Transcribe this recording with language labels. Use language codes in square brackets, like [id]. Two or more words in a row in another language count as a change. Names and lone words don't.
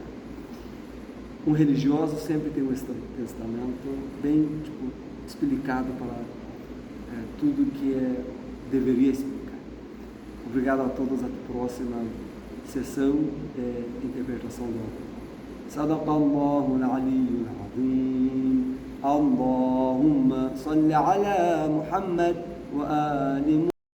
[pt] Um religioso sempre tem um testamento bem explicado para tudo que deveria explicar. Obrigado a todos, até a próxima sessão de interpretação do Alcorão. [ar] صدق الله العلي العظيم. اللهم صل على محمد وآل